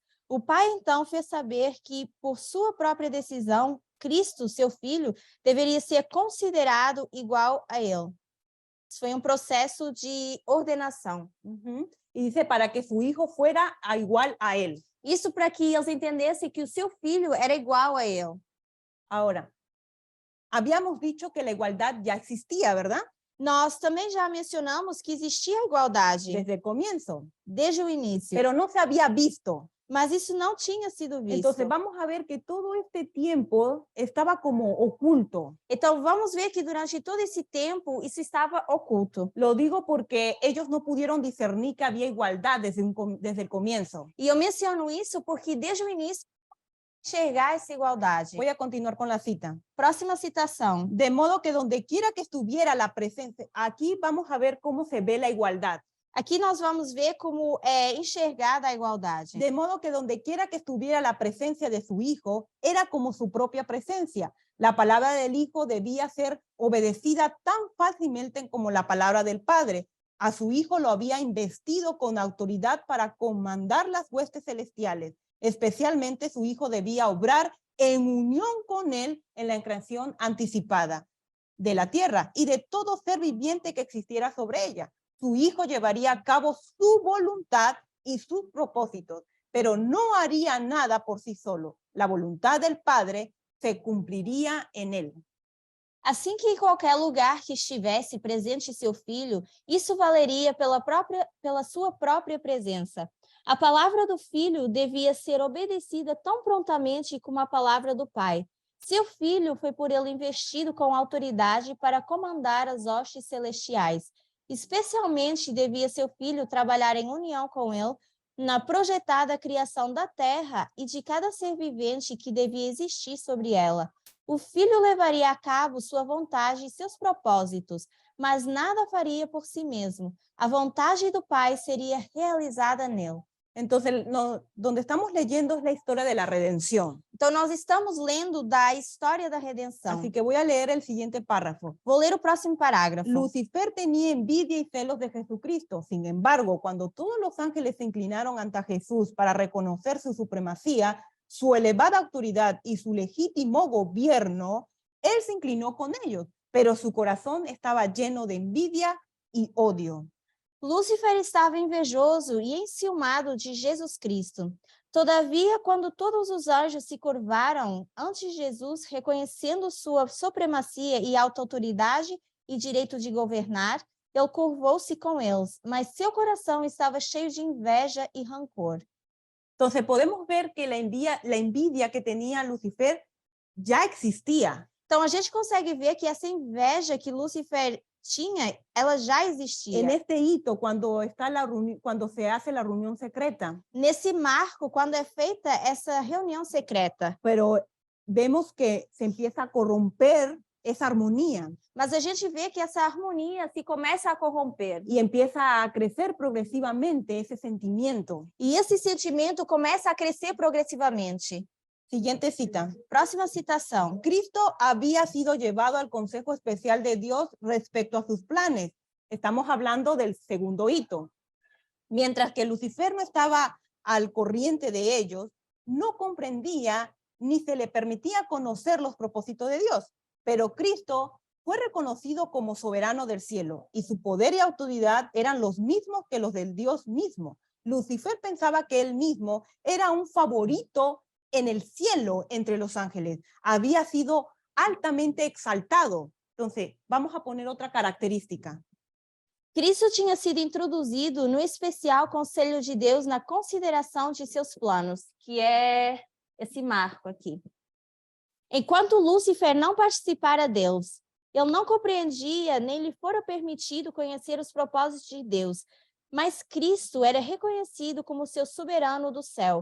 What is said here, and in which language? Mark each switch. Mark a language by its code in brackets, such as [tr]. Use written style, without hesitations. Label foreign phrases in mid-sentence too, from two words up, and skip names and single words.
[pt] O Pai então fez saber que, por sua própria decisão, Cristo, seu filho, deveria ser considerado igual a ele. Isso foi um processo de ordenação. [es] Y dice, para que su hijo fuera igual a él. [pt] Isso para que eles entendessem que o seu filho era igual a ele. [es] Ahora, habíamos dicho que la igualdad ya existía, ¿verdad? [pt] Nós também já mencionamos que existia igualdade [es] Desde el comienzo, [pt] desde o início, [es] pero no se había visto. [pt] mas isso não tinha sido visto. [es] Entonces vamos a ver que todo este tiempo estaba como oculto. [pt] Então vamos ver que durante todo esse tempo isso estava oculto. [es] Lo digo porque ellos no pudieron discernir que había igualdad desde el comienzo. [pt] E eu menciono isso porque desde o início enxergar essa igualdade. [es] Voy a continuar con la cita. [pt] Próxima citação. [es] De modo que donde quiera que estuviera la presencia, aquí vamos a ver cómo se ve la igualdad. Aqui nós vamos ver como é enxergada a igualdade. De modo que donde quiera que estuviera la presencia de su hijo, era como su propia presencia. La palabra del hijo debía ser obedecida tan fácilmente como la palabra del padre. A su hijo lo había investido con autoridad para comandar las huestes celestiales. Especialmente su hijo debía obrar en unión con él en la creación anticipada de la tierra y de todo ser viviente que existiera sobre ella. Su hijo llevaría a cabo su voluntad y sus propósitos, pero no haría nada por sí solo. La voluntad del Padre se cumpliría en él. [pt] Assim que em qualquer lugar que estivesse presente seu filho, isso valeria pela sua própria presença. A palavra do filho devia ser obedecida tão prontamente como a palavra do pai. Seu filho foi por ele investido com autoridade para comandar as hostes celestiais. Especialmente devia seu filho trabalhar em união com ele na projetada criação da terra e de cada ser vivente que devia existir sobre ela. O filho levaria a cabo sua vontade e seus propósitos, mas nada faria por si mesmo. A vontade do Pai seria realizada nele. [es] Entonces, donde estamos leyendo es la historia de la redención. [pt] Então, nós estamos lendo da história da redenção. [es] Así que voy a leer el siguiente párrafo. [pt] Vou ler o próximo parágrafo. [es] Lucifer tenía envidia y celos de Jesucristo. Sin embargo, cuando todos los ángeles se inclinaron ante Jesús para reconocer su supremacía, su elevada autoridad y su legítimo gobierno, él se inclinó con ellos, pero su corazón estaba lleno de envidia y odio. [pt] Lúcifer estava invejoso e enciumado de Jesus Cristo. Todavia, quando todos os anjos se curvaram ante Jesus, reconhecendo sua supremacia e alta autoridade e direito de governar, ele curvou-se com eles, mas seu coração estava cheio de inveja e rancor. [es] Entonces podemos ver que la envidia que tenía Lucifer ya existía. [pt] Então a gente consegue ver que essa inveja que Lúcifer tinha, ela já existia. [es] En este hito, cuando se hace la reunión secreta. [pt] Nesse marco, quando é feita essa reunião secreta. [es] Pero vemos que se empieza a corromper esa armonía [pt] Mas a gente vê que essa harmonia se começa a corromper. [es] y empieza a crecer progresivamente ese sentimiento. [pt] E esse sentimento começa a crescer progressivamente. [es] Siguiente cita. [pt] Próxima citação. [es] Cristo había sido llevado al consejo especial de Dios respecto a sus planes. Estamos hablando del segundo hito. Mientras que Lucifer no estaba al corriente de ellos, no comprendía ni se le permitía conocer los propósitos de Dios. Pero Cristo fue reconocido como soberano del cielo y su poder y autoridad eran los mismos que los del Dios mismo. Lucifer pensaba que él mismo era un favorito en el cielo entre los ángeles. Había sido altamente exaltado. Entonces, vamos a poner otra característica. [pt] Cristo tinha sido introduzido no especial conselho de Deus na consideração de seus planos, que é esse marco aqui. Enquanto Lúcifer não participara deles, ele não compreendia nem lhe fora permitido conhecer os propósitos de Deus, mas Cristo era reconhecido como seu soberano do céu.